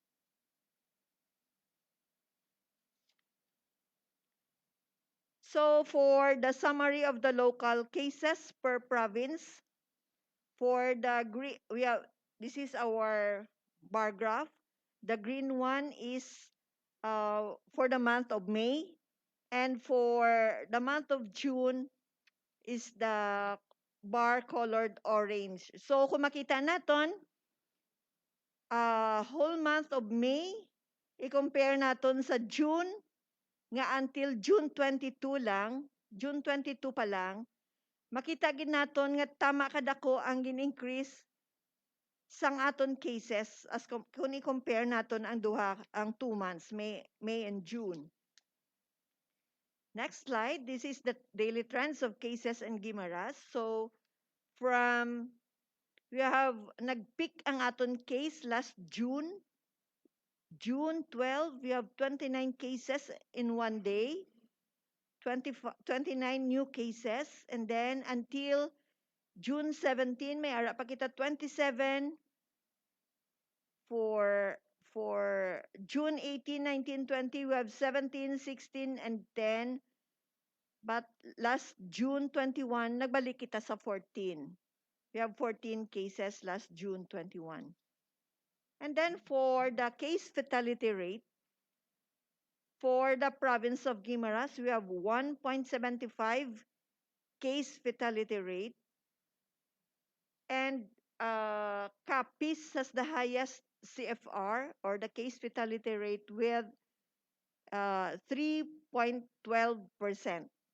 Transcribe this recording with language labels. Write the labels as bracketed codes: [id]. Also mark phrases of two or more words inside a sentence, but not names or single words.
[en] So for the summary of the local cases per province, for the green, this is our bar graph. The green one is for the month of May, and for the month of June is the bar colored orange. [hil] So kung makita naton, [en] whole month of May, [hil] i-compare naton sa June, nga [en] until June 22 [hil] lang, June 22 pa lang, makita gid naton nga tama kadako ang gin-increase sang aton cases as kung i-compare naton ang duha ang [en] 2 months, May and June. Next slide, this is the daily trends of cases in Guimaras. So from we have [hil] nag-peak ang aton case [en] last June. June 12, we have 29 cases in one day. 29 new cases, and then until June 17 [hil] may ara pa kita [en] 27. For June 18, 19, 20 we have 17, 16 and 10, but last June 21 [hil] nagbalik kita sa [en] 14. We have 14 cases last June 21. And then for the case fatality rate, for the province of Guimaras, we have 1.75 case fatality rate. And Capiz has the highest CFR, or the case fatality rate, with 3.12%.